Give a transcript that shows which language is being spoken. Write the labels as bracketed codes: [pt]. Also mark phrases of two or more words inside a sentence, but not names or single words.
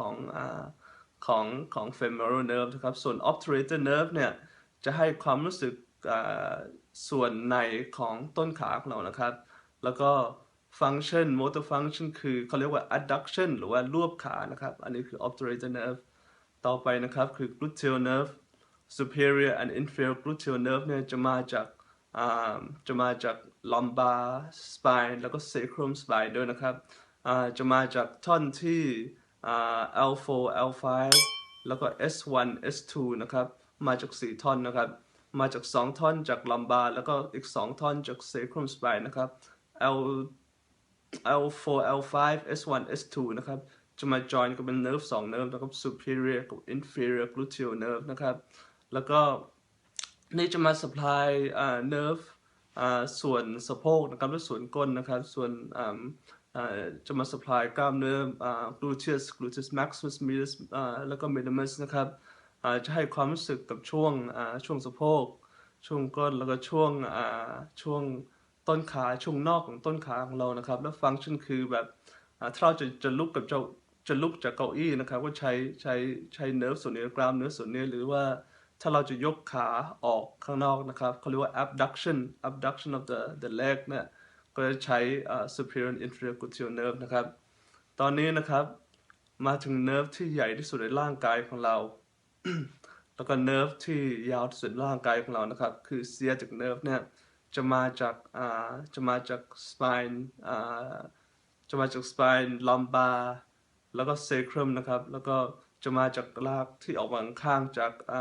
[th] ของ [en] femoral nerve [th] นะครับส่วน [en] obturator nerve [th] เนี่ยจะให้ความรู้สึกส่วนในของต้นขาของเรานะครับแล้วก็ [en] function motor function [th] คือเขาเรียกว่า adduction หรือว่ารวบขานะครับอันนี้คือ [en] obturator nerve [th] ต่อไปนะครับคือ [en] gluteal nerve superior and inferior gluteal nerve [th] เนี่ย จะมาจาก [en] lumbar spine [th] แล้วก็ [en] sacrum spine [th] ด้วยนะครับจะมาจากท่อนที่L4 L5 แล้วก็ S1 S2 นะครับมาจาก4ท่อนนะครับมาจาก2ท่อนจาก lumbar แล้วก็อีก2ท่อนจาก [en] sacrum spine [th] นะครับ L L4 L5 S1 S2 นะครับจะมา join กันเป็น nerve 2 nerve นะครับ superior กับ [en] inferior gluteal nerve [th] นะครับแล้วก็นี่จะมา [en] supply nerve [th] ส่วนสะโพกนะครับและส่วนก้นนะครับส่วนจะมา supply กล้ามเนื้อ [en] gluteus maximus medius [th] แล้ว ก็ minimus นะครับจะให้ความรู้สึกกับช่วงสะโพกช่วงก้นแล้วก็ช่วงต้นขาช่วงนอกของต้นขาของเรานะครับ แล้วฟังก์ชันคือแบบถ้าเราจะลุกจะลุกจากเก้าอี้นะครับก็ใช้เนิร์ฟส่วนนี้กล้ามเนื้อส่วนนี้หรือว่าถ้าเราจะยกขาออกข้างนอกนะครับเขาเรียกว่า [en] abduction of the leg [th] เนี่ยก็จะใช้ [en] superior and inferior gluteal nerve [th] นะครับตอนนี้นะครับมาถึงเนิร์ฟที่ใหญ่ที่สุดในร่างกายของเรา แล้วก็เนิร์ฟที่ยาวที่สุดในร่างกายของเรานะครับคือ [en] sciatic nerve [th] เนี่ยจะมาจาก spine จะมาจาก [en] spine lumbar [th] แล้วก็ sacrum นะครับแล้วก็จะมาจากรากที่ออกมาข้างจาก